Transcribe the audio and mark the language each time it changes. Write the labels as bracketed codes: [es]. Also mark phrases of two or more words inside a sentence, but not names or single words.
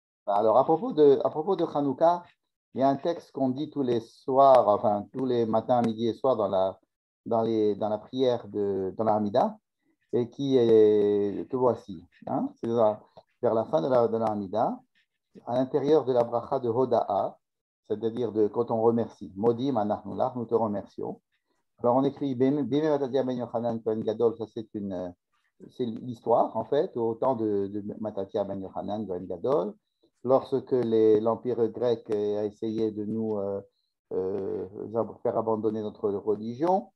[fr] Alors, à propos de Hanouka, il y a un texte qu'on dit tous les soirs, enfin, tous les matins, midi et soir dans la prière dans la Hamida, et qui est, que voici. Hein, c'est vers la fin de la Hamida, à l'intérieur de la bracha de Hoda'a, c'est-à-dire quand on remercie. [he] מודים אנחנו לך, [fr] nous te remercions. Alors, on écrit [he] בימי מתתיהו בן יוחנן כהן גדול, [fr] ça c'est l'histoire, en fait, au temps de Matatia ben Yochanan [he] כהן גדול, [fr] lorsque l'Empire grec a essayé de nous faire abandonner notre religion.